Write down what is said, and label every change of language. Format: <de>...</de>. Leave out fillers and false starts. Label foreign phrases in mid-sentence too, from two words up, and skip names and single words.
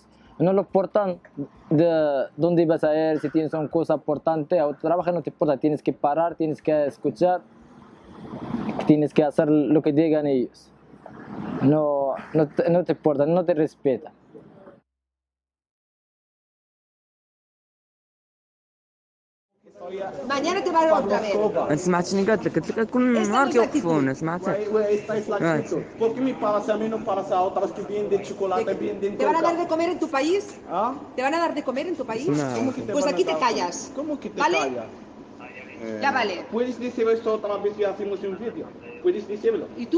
<es>No lo importan de dónde vas a ir, si tienes una cosa importante o trabajo, no te importa, tienes que parar, tienes que escuchar, tienes que hacer lo que digan ellos. No te importa, no te respetan. Mañana te van otra vez.</es> <ar>ما سمعتني قلت لك كل نهار كيوقفونا سمعتك</ar> <es>Está escrito. ¿Por qué me paras a mí no paras a otras que vienen de chocolate, vienen de... ¿Te van a dar de comer en tu país? ¿Ah? ¿Te van a dar de comer en tu país? No. ¿Cómo que te pues aquí te callas. ¿Cómo que te ¿Vale? callas? Ya vale. ¿Puedes decir esto otra vez y hacemos un vídeo? ¿Puedes decirlo? ¿Y tú?</es>